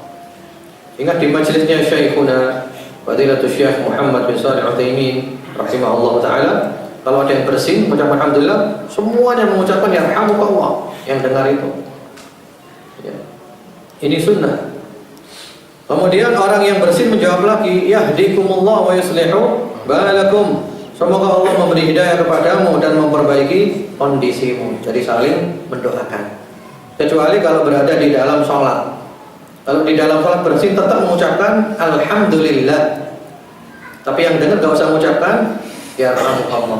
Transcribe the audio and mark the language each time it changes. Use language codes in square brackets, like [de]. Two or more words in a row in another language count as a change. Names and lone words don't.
[id] Ingat di majelisnya Syekhuna Fadilatul Syekh Muhammad bin Shalih Al-Utsaimin [ar] رحمه الله تعالى, [id] kalau ada yang bersin mengucapkan alhamdulillah, semuanya mengucapkan yarhamukallah yang dengar itu. Ya. Ini sunnah. Kemudian orang yang bersin menjawab lagi, [ar] يهديكم الله ويصلح بالكم. [id] Semoga Allah memberi hidayah kepadamu dan memperbaiki kondisimu. Jadi saling mendoakan. Kecuali kalau berada di dalam sholat. Kalau di dalam sholat bersin tetap mengucapkan alhamdulillah. Tapi yang dengar gak usah mengucapkan yarhamukallah.